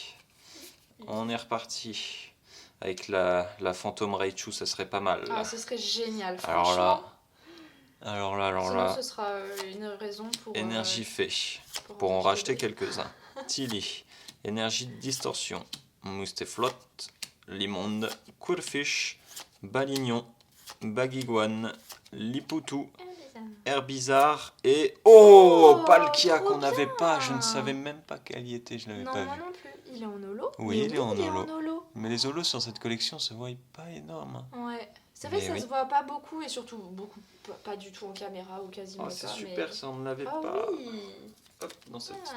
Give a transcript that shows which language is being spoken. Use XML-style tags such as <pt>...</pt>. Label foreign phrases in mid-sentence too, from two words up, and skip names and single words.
<fr>On est reparti. Avec la fantôme Raichu, ça serait pas mal. Ah, ce serait génial, Alors franchement. là. Sinon, ce sera une raison pour... Énergie fait. Pour en racheter quelques-uns. Tilly. Énergie de distorsion. Moustéflot. Limonde. Coolfish. Balignon. Bagiguan. Lipoutou. Herbizarre et Palkia trop qu'on n'avait bien. pas, je ne savais même pas qu'elle y était, je l'avais Non, pas moi vu. non plus. Il est en holo? Oui, Mais il est en il est holo. en holo. Mais les holos sur cette collection se voient pas énormes. Ouais. C'est vrai que ça oui. se voit pas beaucoup et surtout pas du tout en caméra ou quasiment Oh, pas. c'est super, mais... ça on ne l'avait Ah pas. oui. Hop, dans cette petite</fr>